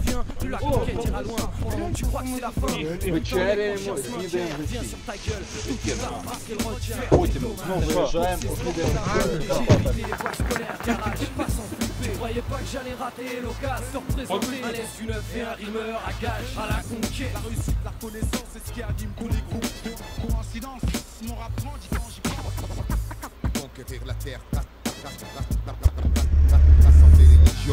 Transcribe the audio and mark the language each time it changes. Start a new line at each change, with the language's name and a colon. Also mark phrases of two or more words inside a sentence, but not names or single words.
Ukrainian: Вечеряємо, обідаємо в Росії. Потім знову виїжджаємо, обідаємо в Карпатах.
French: Tu croyais pas que j'allais rater l'occasion de représenter un laisse du neuf et un rimeur à gage à la conquête. La réussite, la reconnaissance, c'est ce qui anime tous les groupes. Coïncidence, mon rap grandit quand j'y pense. Conquérir la terre. Rassembler les légions.